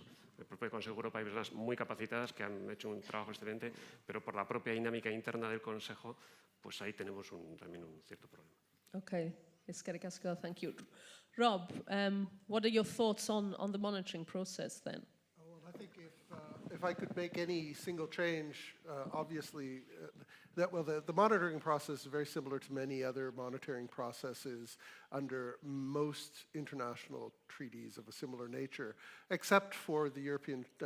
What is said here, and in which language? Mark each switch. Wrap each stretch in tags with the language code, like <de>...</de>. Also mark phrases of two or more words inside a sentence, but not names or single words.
<es>El propio Consejo Europa hay personas muy capacitadas que han hecho un trabajo excelente, pero por la propia dinámica interna del Consejo, pues ahí tenemos también un cierto problema.</es> <eu>Okay, eskerrik asko,</eu> <en>thank you. Rob, what are your thoughts on the monitoring process then? Well, I think if I could make any single change, obviously, the monitoring process is very similar to many other monitoring processes under most international treaties of a similar nature, except for the European</en>